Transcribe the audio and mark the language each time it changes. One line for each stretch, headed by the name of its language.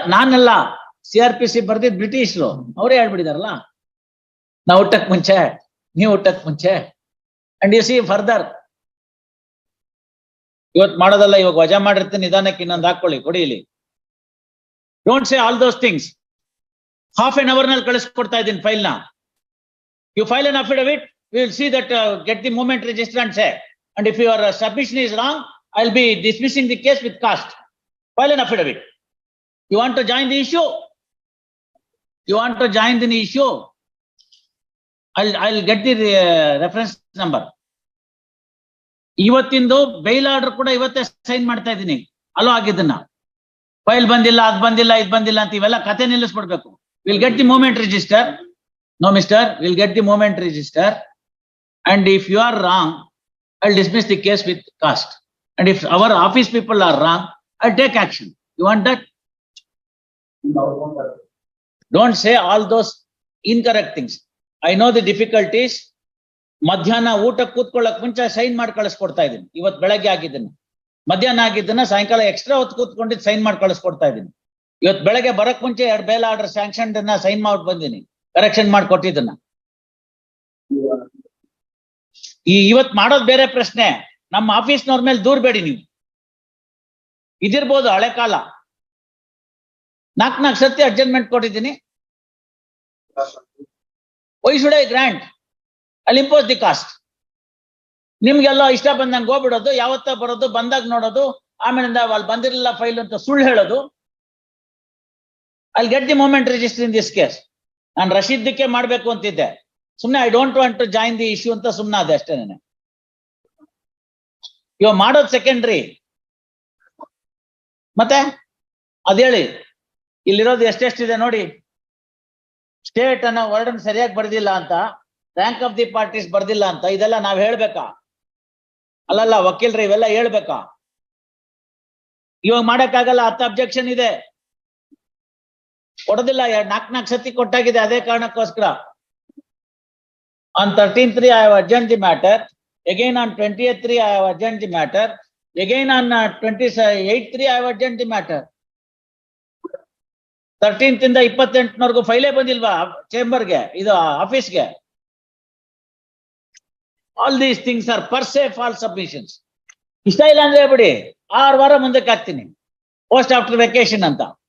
Kannada: ನಾನೆಲ್ಲ CRPC ಬರ್ದಿದ್ ಬ್ರಿಟಿಷ್ರು ಅವರೇ ಹೇಳ್ಬಿಟ್ಟಿದಾರಲ್ಲ, ನಾವು ಹುಟ್ಟಕ್ ಮುಂಚೆ, ನೀವು ಹುಟ್ಟಕ್ ಮುಂಚೆ.
English: and you see further,
Kannada: ಇವತ್ ಮಾಡೋದಲ್ಲ, ಇವಾಗ ವಜಾ ಮಾಡಿರ್ತೀನಿ, ನಿಧಾನಕ್ಕೆ ಇನ್ನೊಂದು ಹಾಕೊಳ್ಳಿ, ಕೊಡಿ ಇಲ್ಲಿ.
English: Don't say all those things. Half an hour
Kannada: ನಲ್ಲಿ ಕಳಿಸ್ಕೊಡ್ತಾ ಇದ್ದೀನಿ ಫೈಲ್ ನ.
English: You file an affidavit, we will see that, get the movement register and say, and if your submission is wrong, I'll be dismissing the case with cast. File an affidavit. You want to join the issue? You want to join the issue? I'll get the reference number.
Kannada: ಇವತ್ತಿಂದು Bail order ಕೂಡ ಇವತ್ತೇ sign ಮಾಡ್ತಾ ಇದ್ದೀನಿ. Hello ಆಗಿದ್ದನ್ನ file ಬಂದಿಲ್ಲ, ಅದ್ ಬಂದಿಲ್ಲ, ಇದ್ ಬಂದಿಲ್ಲ ಅಂತ ಇವೆಲ್ಲ ಕತೆ ನಿಲ್ಲಿಸ್ಬಿಡ್ಬೇಕು.
English: Will get the movement register. No, mister, we'll get the movement register. And if you are wrong, I'll dismiss the case with cast. And if our office people are wrong, I'll take action. You want that? Don't say all those incorrect things. I know the difficulties.
Kannada: ಮಧ್ಯಾಹ್ನ ಊಟ ಕೂತ್ಕೊಳ್ಳಕ್ ಮುಂಚೆ sign ಮಾಡಿ ಕಳಿಸ್ಕೊಡ್ತಾ ಇದ್ದೀನಿ. ಇವತ್ತು ಬೆಳಗ್ಗೆ ಆಗಿದ್ದನ್ನ, ಮಧ್ಯಾಹ್ನ ಆಗಿದ್ದನ್ನ ಸಾಯಂಕಾಲ extra ಹೊತ್ತು ಕೂತ್ಕೊಂಡಿದ್ದು ಸೈನ್ ಮಾಡಿ ಕಳಿಸ್ಕೊಡ್ತಾ ಇದ್ದೀನಿ. ಇವತ್ತು ಬೆಳಗ್ಗೆ ಬರಕ್ ಮುಂಚೆ 2 ಬೇಲ್ ಆರ್ಡರ್ ಸ್ಯಾಂಕ್ಷನ್ ಸೈನ್ ಮಾಡ್ಬಿಟ್ಟು ಬಂದಿನಿ, ಕರೆಕ್ಷನ್ ಮಾಡಿಕೊಟ್ಟಿದ್ದನ್ನ. ಇವತ್ ಮಾಡೋದ್ ಬೇರೆ ಪ್ರಶ್ನೆ. ನಮ್ಮ ಆಫೀಸ್ನವ್ರ ಮೇಲೆ ದೂರ್ಬೇಡಿ ನೀವು. ಇದಿರ್ಬೋದು ಹಳೆ ಕಾಲ. 4 ಸತಿ ಅಡ್ಜಸ್ಟ್ಮೆಂಟ್ ಕೊಟ್ಟಿದ್ದೀನಿ.
English: Why should I grant? I'll impose the cost.
Kannada: ನಿಮ್ಗೆಲ್ಲ ಇಷ್ಟ ಬಂದಂಗೆ ಹೋಗ್ಬಿಡೋದು, ಯಾವತ್ತ ಬರೋದು, ಬಂದಾಗ ನೋಡೋದು, ಆಮೇಲಿಂದ ಅಲ್ಲಿ ಬಂದಿರಲಿಲ್ಲ ಫೈಲ್ ಅಂತ ಸುಳ್ಳು ಹೇಳೋದು.
English: I'll get the moment register in this case.
Kannada: ನಾನು ರಶೀದ್ಗೆ ಮಾಡ್ಬೇಕು ಅಂತಿದ್ದೆ, ಸುಮ್ನೆ
English: I don't want to join the issue
Kannada: ಅಂತ ಸುಮ್ನೆ ಅದೇ ಅಷ್ಟೇ. ಇವಾಗ ಮಾಡೋದು ಸೆಕೆಂಡ್ರಿ. ಮತ್ತೆ ಅದೇಳಿ, ಇಲ್ಲಿರೋದು ಎಷ್ಟೆಷ್ಟಿದೆ ನೋಡಿ. ಸ್ಟೇಟ್ ಅನ್ನೋ ವರ್ಡನ್ ಸರಿಯಾಗಿ ಬರ್ದಿಲ್ಲ ಅಂತ, ರ್ಯಾಂಕ್ ಆಫ್ ದಿ ಪಾರ್ಟೀಸ್ ಬರ್ದಿಲ್ಲ ಅಂತ, ಇದೆಲ್ಲ ನಾವ್ ಹೇಳ್ಬೇಕಾ? ಅಲ್ಲಲ್ಲ ವಕೀಲ್ರಿ, ಇವೆಲ್ಲ ಹೇಳ್ಬೇಕಾ? ಇವಾಗ ಮಾಡಕ್ಕಾಗಲ್ಲ, 10 ಅಬ್ಜೆಕ್ಷನ್ ಇದೆ, ಕೊಡೋದಿಲ್ಲ. 4 ಸತಿ ಕೊಟ್ಟಾಗಿದೆ, ಅದೇ ಕಾರಣಕ್ಕೋಸ್ಕರ.
English: On 13/3 I have adjourned the matter. Again on 20/3 I have adjourned the matter. Again on 28/3 I have adjourned the matter.
Kannada: 13th ಇಂದ 28ನವರೆಗೂ ಫೈಲೇ ಬಂದಿಲ್ವಾ ಚೇಂಬರ್ಗೆ, ಇದು ಆಫೀಸ್ಗೆ?
English: All these things are per se false submissions.
Kannada: ಇಷ್ಟ ಇಲ್ಲ ಅಂದ್ರೆ ಬಿಡಿ, 6 ವಾರ ಮುಂದಕ್ಕೆ ಹಾಕ್ತೀನಿ,
English: post after vacation
Kannada: ಅಂತ.